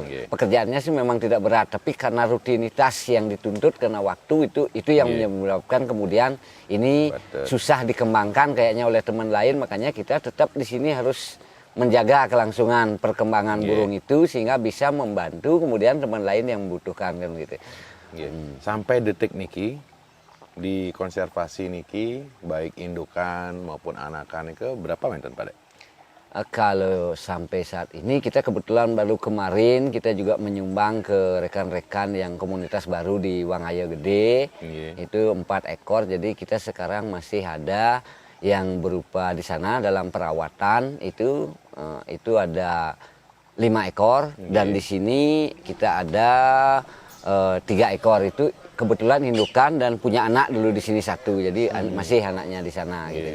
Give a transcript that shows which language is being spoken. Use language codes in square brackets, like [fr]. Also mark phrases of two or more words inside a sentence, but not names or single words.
[id] Pekerjaannya sih memang tidak berat, tapi karena rutinitas yang dituntut karena waktu itu yang menyebabkan kemudian ini susah dikembangkan kayaknya oleh teman lain. Makanya kita tetap di sini harus menjaga kelangsungan perkembangan burung itu sehingga bisa membantu kemudian teman lain yang membutuhkan kan gitu. Sampai detik niki di konservasi niki baik indukan maupun anakan itu berapa menten Pak Dek? Kalau sampai saat ini kita kebetulan baru kemarin kita juga menyumbang ke rekan-rekan yang komunitas baru di Wangayo Gede, itu 4 ekor. Jadi kita sekarang masih ada yang berupa di sana dalam perawatan itu ada 5 ekor dan di sini kita ada 3 ekor itu kebetulan indukan dan punya anak dulu di sini 1, jadi masih anaknya di sana gitu.